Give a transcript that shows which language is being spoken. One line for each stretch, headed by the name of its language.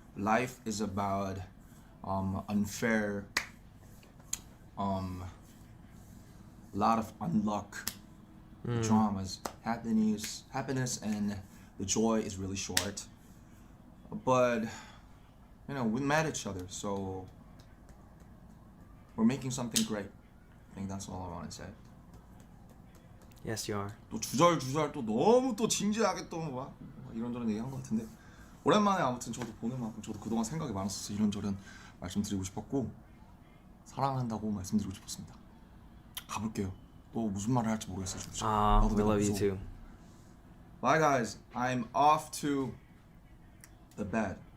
English: Life is about unfair, lot of unluck, dramas, happiness, and the joy is really short. But we met each other, so we're making something great. I think that's all I want to say. Yes, you are.
Korean: 또 주절 또 너무 또 진지하게 또 막 이런저런 얘기한 것 같은데, 오랜만에 아무튼 저도 보는 만큼 저도 그동안 생각이 많았어서 이런저런 말씀드리고 싶었고, 사랑한다고 말씀드리고 싶었습니다. 가볼게요. 또 무슨 말을 할지 모르겠어요.
English: We love you too. Bye guys, I'm off to the bed.